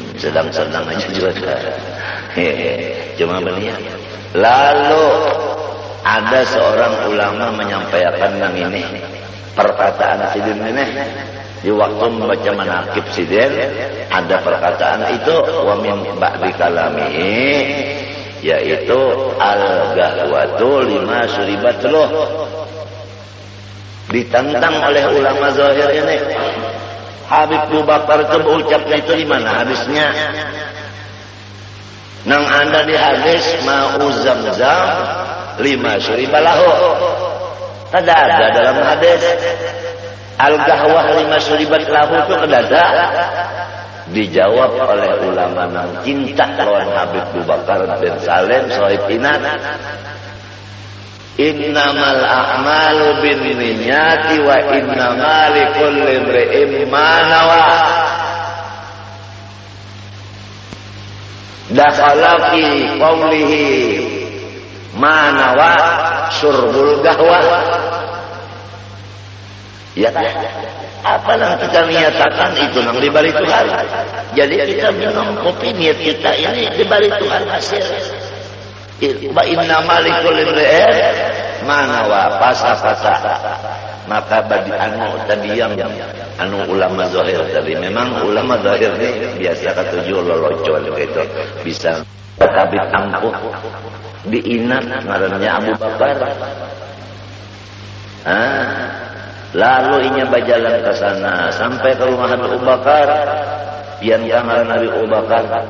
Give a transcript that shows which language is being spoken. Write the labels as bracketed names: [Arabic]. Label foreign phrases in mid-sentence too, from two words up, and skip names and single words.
[Banjar] Sedang-sedang aja juga. Cuma berniat. Lalu ada seorang ulama menyampaikan yang ini perkataan Sidin ini di waktu membaca manaqib Sidin, ada perkataan itu [Arabic] ومن بعض كلامه, [Banjar] yaitu [Arabic] القهوة لما شربت [Banjar] loh, ditentang oleh ulama zahir ini. Habib Abu Bakar itu berucapnya itu di mana hadisnya? Nang ada di hadis [Arabic] ماء زمزم لما شرب له. [Banjar] Tidak ada dalam hadis [Arabic] القهوة لما شربت له [Banjar] itu kedada. Dijawab oleh ulama nang cinta lawan Habib Abu Bakar bin Salim sahib inat, [Arabic] إنما الأعمال بالنيات وإنما لكل امرئ ما نوى. دخل في قوله ما نوى شرب القهوة. [Banjar] Ya kan? Apa yang kita niatakan itu nang dibalik Tuhan. Jadi kita minum kopi niat kita ini dibalik Tuhan hasil. [Arabic] وإنما لكل امرئ ما نوى pasa-pasa. [Banjar] Maka bagi tadi yang ulama zahir tadi, memang ulama zahir ini biasa ketujuh lolocon gitu, bisa kabit ampuh diinat ngarannya Abu Bakar. Lalu inya berjalan ke sana sampai ke rumah Abu Bakar, yang ngaran Nabi Abu Bakar.